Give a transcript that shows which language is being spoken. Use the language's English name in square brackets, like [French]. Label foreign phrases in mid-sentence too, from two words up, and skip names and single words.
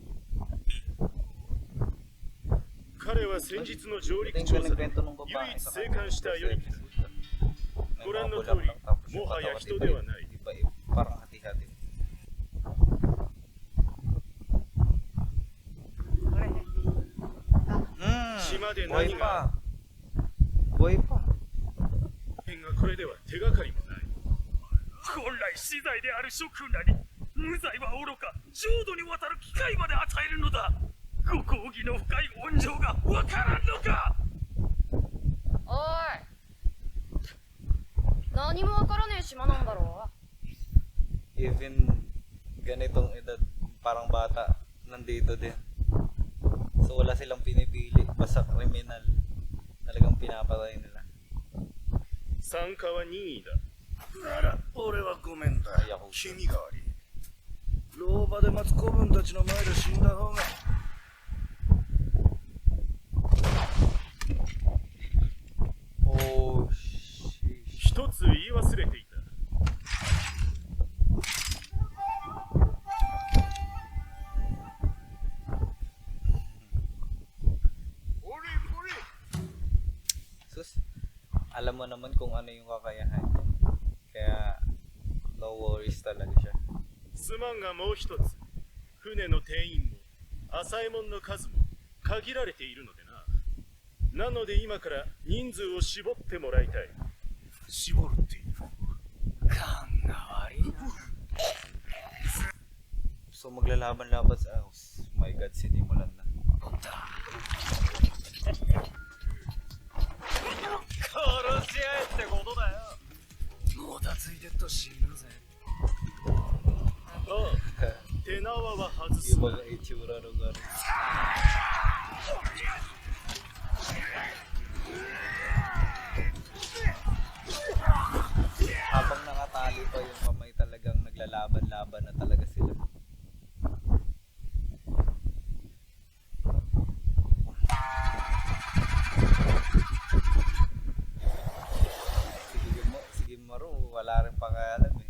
[Filipino] Tingnan ko nagkwento ng babae sa kanya. Parang hati-hati. Buhay pa. Buhay pa. [Japanese] 本来死罪である諸君らに無罪はおろか浄土にわたる機会まで与えるのだ。ご公儀の深い温情がわからんのか。おい、何もわからねえ島なんだろう。 [Filipino] Even ganitong edad, parang bata, nandito din. So wala silang pinipili, basta kriminal. Talagang pinapatay nila. [Japanese] 参加は任意だ。なら俺はごめんだ。いやほんと君が悪い。老婆で待つ子分たちの前で死んだ方が。 [English] Oh shit. [Japanese] 一つ言い忘れていた。 [Filipino] Sus, alam mo naman kung ano yung kakayahan niya. Kaya [English] no worries [Filipino] talaga siya. [Japanese] すまんがもう一つ、船の定員も浅右衛門の数も限られているのでな。なので今から人数を絞ってもらいたい。絞るっていう。勘が悪いな。 [Filipino] So maglalaban-laban sa house. [English] My God, [Filipino] sinimulan na. [Japanese] 殺し合えってことだよ。もたついてっと死ぬぜ。ああ、手縄は外す [Filipino] Yung [Japanese] な。 [Filipino] mga itsura ng ano. Habang nakatali pa yung kamay, talagang naglalaban-laban na talaga sila. Sige Maru, wala rin pakialam eh.